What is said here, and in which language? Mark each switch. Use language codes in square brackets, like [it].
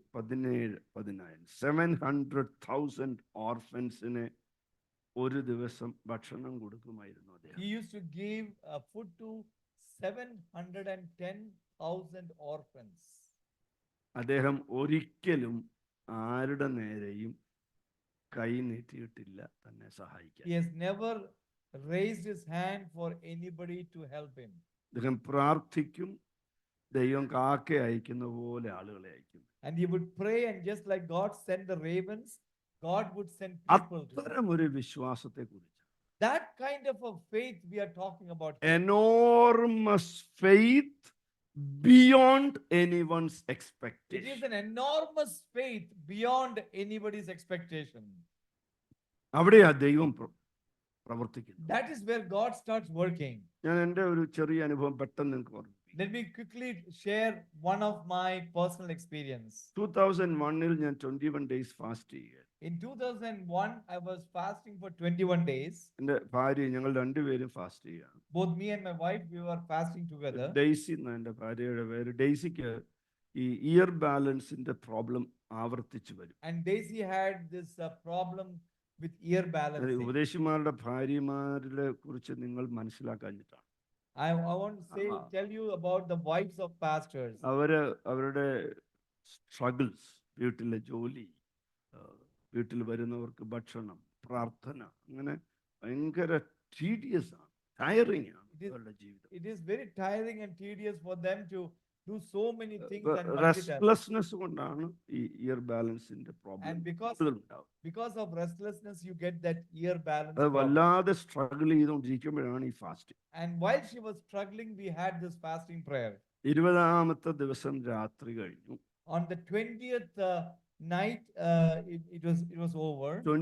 [ml] 700,000 ഓർഫൻസിനെ ഒരു ദിവസം ഭക്ഷണം കൊടുക്കുമായിരുന്നു അദ്ദേഹം. [en] He used to give food to 710,000 orphans. [ml] അദ്ദേഹം ഒരിക്കലും ആരുടെ നേരെയും കൈ നീട്ടിയിട്ടില്ല തന്നെ സഹായിക്കാൻ. [en] He has never raised his hand for anybody to help him. [ml] അദ്ദേഹം പ്രാർത്ഥിക്കും, ദൈവം കാക്ക അയക്കുന്ന പോലെ ആളുകളെ അയക്കും. [en] And he would pray, and just like God sent the ravens, God would send people to him. [ml] അത്തരം ഒരു വിശ്വാസത്തെ കുറിച്ച്, [en] That kind of a faith we are talking about. enormous faith beyond anyone's It is expectation. an enormous faith beyond anybody's expectation. [ml] അവിടെയാ ദൈവം പ്രവർത്തിക്കുന്നത്. [en] That is where God starts working. [ml] ഞാൻ എൻ്റെ ഒരു ചെറിയ അനുഭവം പെട്ടെന്ന് നിങ്ങൾക്ക് ഓർമ്മിപ്പിക്കാം. [en] Let me quickly share one of my personal experience. [ml] 2001 ഞാൻ 21 days ഫാസ്റ്റ് ചെയ്യുക. [en] In 2001, I was fasting for 21 days. [ml] എൻ്റെ ഭാര്യ, ഞങ്ങൾ രണ്ടുപേരും ഫാസ്റ്റ് ചെയ്യുകയാണ്. [en] Both me and my wife, we were fasting together. [ml] Daisy എന്ന എൻ്റെ ഭാര്യയുടെ പേര്. ഡെയ്സിക്ക് ഈ ഇയർ ബാലൻസിന്റെ പ്രോബ്ലം ആവർത്തിച്ചു വരും. [en] And Daisy had this problem with ear balancing. [ml] ഉപദേശിമാരുടെ ഭാര്യമാരെ കുറിച്ച് നിങ്ങൾ മനസ്സിലാക്കാഞ്ഞിട്ടാണ്. [en] I want to tell you about the wives of pastors. [ml] അവരുടെ സ്ട്രഗിൾസ്, വീട്ടിലെ ജോലി, വീട്ടിൽ വരുന്നവർക്ക് ഭക്ഷണം, പ്രാർത്ഥന, അങ്ങനെ ഭയങ്കര ടീഡിയസ് ആണ്, ടയറിംഗ് ആണ് അവരുടെ ജീവിതം. [en] It is very tiring and tedious for them to do so many things and [ml] restlessness കൊണ്ടാണ് ഈ year ബാലൻസിന്റെ problem. [en] And because of restlessness, you get that ear balance [ml] അത് [en] problem. [ml] വല്ലാതെ സ്ട്രഗിൾ ചെയ്തുകൊണ്ടിരിക്കുമ്പോഴാണ് ഈ fasting. [en] And while she was struggling, we had this fasting prayer. [ml] 20ാമത്തെ ദിവസം രാത്രി കഴിഞ്ഞു. [en] On the 20th night, it was over.